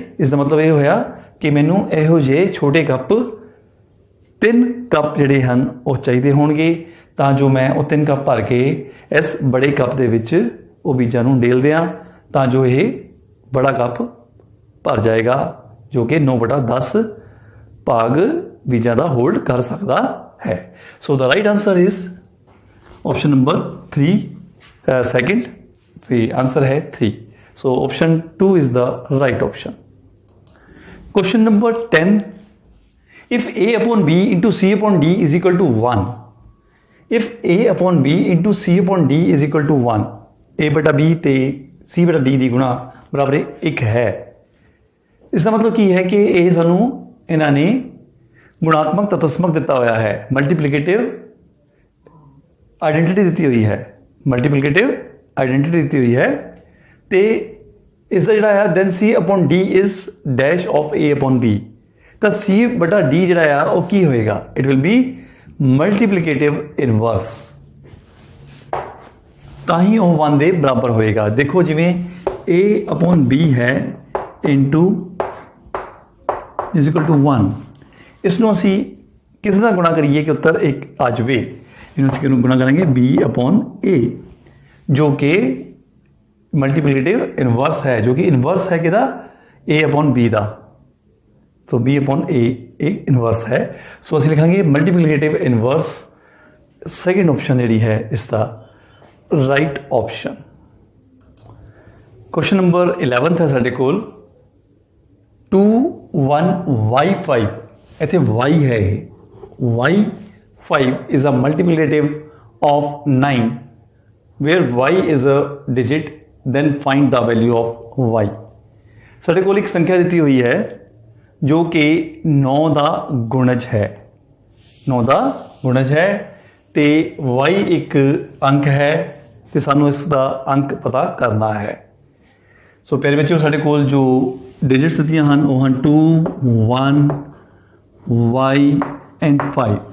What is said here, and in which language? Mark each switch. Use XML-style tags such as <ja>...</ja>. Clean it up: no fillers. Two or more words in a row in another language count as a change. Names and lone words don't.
<pa>ਇਸ ਦਾ ਮਤਲਬ ਇਹ ਹੋਇਆ ਕਿ ਮੈਨੂੰ ਇਹੋ ਜਿਹੇ ਛੋਟੇ ਕੱਪ 3 ਕੱਪ ਜਿਹੜੇ ਹਨ ਉਹ ਚਾਹੀਦੇ ਹੋਣਗੇ ਤਾਂ ਜੋ ਮੈਂ ਉਹ 3 ਕੱਪ ਭਰ ਕੇ ਇਸ ਬੜੇ ਕੱਪ ਦੇ ਵਿੱਚ ਉਹ ਬੀਜਾਂ ਨੂੰ ਡੇਲ ਦਿਆਂ ਤਾਂ ਜੋ ਇਹ ਬੜਾ ਕੱਪ ਭਰ ਜਾਏਗਾ ਜੋ ਕਿ 9/10 ਭਾਗ ਬੀਜਾਂ ਦਾ ਹੋਲਡ ਕਰ ਸਕਦਾ ਹੈ।</pa> <en>so the right answer is option number 3 second.</en> <pa>ਤੇ ਆਂਸਰ ਹੈ 3।</pa> <en>so option 2 is the right option. question number 10, if a upon b into c upon d is equal to 1, if a upon b into c upon d is equal to 1,</en> <pa>a/b ਤੇ c/d ਦੀ ਗੁਣਾ ਬਰਾਬਰ 1 ਹੈ। ਇਸ ਦਾ ਮਤਲਬ ਕੀ ਹੈ ਕਿ ਇਹ ਸਾਨੂੰ ਇਹਨਾਂ ਨੇ ਗੁਣਾਤਮਕ ਤਤਸਮਕ ਦਿੱਤਾ ਹੋਇਆ ਹੈ,</pa> <en>multiplicative identity</en> <pa>ਦਿੱਤੀ ਹੋਈ ਹੈ,</pa> <en>multiplicative identity</en> <pa>ਦਿੱਤੀ ਹੋਈ ਹੈ। ਤੇ ਇਸ ਦਾ ਜਿਹੜਾ ਹੈ</pa> <en>then c/d is dash of a/b,</en> <pa>ਤਾਂ c/d ਜਿਹੜਾ ਆ ਉਹ ਕੀ ਹੋਏਗਾ,</pa> <en>it will be multiplicative inverse,</en> <pa>ਤਾਂ ਹੀ ਉਹ 1 ਦੇ ਬਰਾਬਰ ਹੋਏਗਾ। ਦੇਖੋ ਜਿਵੇਂ a/b ਹੈ</pa> <en>into is equal to 1,</en> <pa>ਇਸ ਨੂੰ ਅਸੀਂ ਕਿਸ ਨਾਲ ਗੁਣਾ ਕਰੀਏ ਕਿ ਉੱਤਰ 1 ਆ ਜਾਵੇ। ਇਹਨੂੰ ਅਸੀਂ ਕਿਹਨੂੰ ਗੁਣਾ ਕਰਾਂਗੇ b/a, ਜੋ ਕਿ</pa> <en>multiplicative inverse</en> <pa>ਹੈ, ਜੋ ਕਿ ਇਨਵਰਸ ਹੈ ਕਿਹਦਾ a/b ਦਾ।</pa> <hi>तो b/a एक इनवर्स है।</hi> <pa>सो ਅਸੀਂ ਲਿਖਾਂਗੇ</pa> <en>multiplicative inverse. second option</en> <pa>ਜਿਹੜੀ ਹੈ ਇਸ ਦਾ ਰਾਈਟ ਆਪਸ਼ਨ।</pa> <en>question number 11</en> <pa>ਹੈ ਸਾਡੇ ਕੋਲ 21y5। ਇੱਥੇ y ਹੈ, ਇਹ</pa> <en>y5 is a multiplicative of 9 where y is a digit, then find the value of y।</en> <pa>ਸਾਡੇ ਕੋਲ ਇੱਕ ਸੰਖਿਆ ਦਿੱਤੀ ਹੋਈ ਹੈ ਜੋ ਕਿ 9 ਦਾ ਗੁਣਜ ਹੈ, 9 ਦਾ ਗੁਣਜ ਹੈ ਤੇ y ਇੱਕ ਅੰਕ ਹੈ ਤੇ ਸਾਨੂੰ ਇਸ ਦਾ ਅੰਕ ਪਤਾ ਕਰਨਾ ਹੈ। ਸੋ ਪਿਆਰੇ ਬੱਚਿਓ ਸਾਡੇ ਕੋਲ ਜੋ ਡਿਜਿਟਸ ਦਿੱਤੀਆਂ ਹਨ ਉਹ ਹਨ 2 1 y ਐਂਡ 5।</pa>